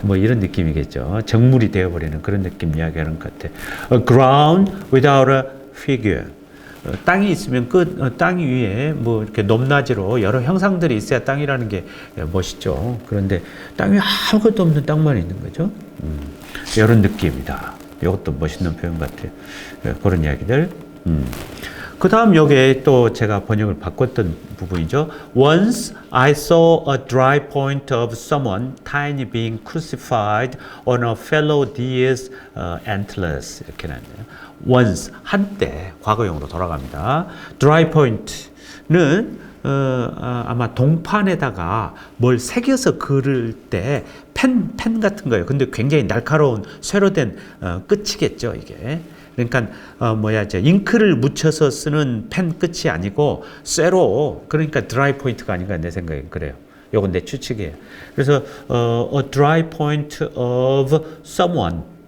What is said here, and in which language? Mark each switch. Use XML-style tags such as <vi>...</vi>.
<ko>뭐 이런 느낌이겠죠. 정물이 되어버리는 그런 느낌 이야기하는 것 같아.</ko> <en>A ground without a figure.</en> <ko>땅이 있으면 땅 위에 뭐 이렇게 높낮이로 여러 형상들이 있어야 땅이라는 게 멋있죠. 그런데 땅 위에 아무것도 없는 땅만 있는 거죠. 이런 느낌이다. 이것도 멋있는 표현 같아요. 그런 이야기들. 그 다음 여기에 또 제가 번역을 바꿨던 부분이죠.</ko> <en>Once I saw a dry point of someone tiny being crucified on a fellow deer's antlers.</en> <ko>이렇게 나왔네요. Once, 한때, 과거형으로 돌아갑니다. dry point는 아마 동판에다가 뭘 새겨서 그릴 때 펜 같은 거예요. 근데 굉장히 날카로운 쇠로 된 끝이겠죠, 이게. 그러니까 잉크를 묻혀서 쓰는 펜 끝이 아니고 쇠로, 그러니까 드라이 포인트가 아닌가 내 생각엔 그래요. 요건 내 추측이에요. 그래서</ko> <en>a dry point of someone.</en>